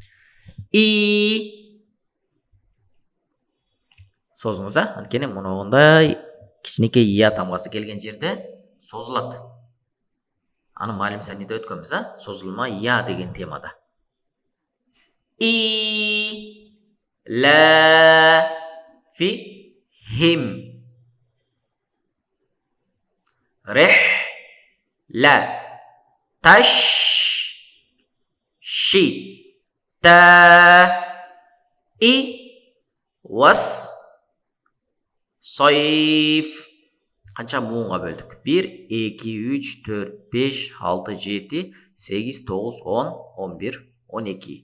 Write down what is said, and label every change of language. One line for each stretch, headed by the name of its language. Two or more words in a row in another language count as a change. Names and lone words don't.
Kyrgyz: И созуңуз, анткени мындай кичинекей ия тамгасы келген жерде созулат. Аны маалим саниде өткөнбүз, созулма ия деген темада. И ла фи хим. Рех ла таш ши та и вас сайф. Канча муунга бөлдүк? 1, 2, 3, 4, 5, 6, 7, 8, 9, 10, 11, 12.